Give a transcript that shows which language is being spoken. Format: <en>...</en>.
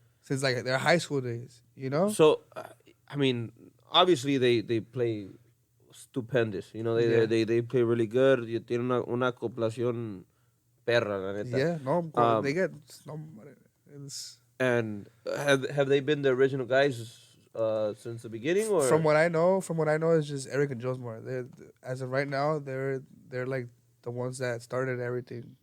<en>Since like their high school days, you know? So, I mean, obviously they play stupendous. You know, they play really good.</en> <es>Tienen una acoplación perra, la neta.</es> <en>Yeah, no, they get... No, it's, and have they been the original guys since the beginning, or from what I know, it's just Eric and Josmore. They're as of right now, they're like the ones that started everything.</en>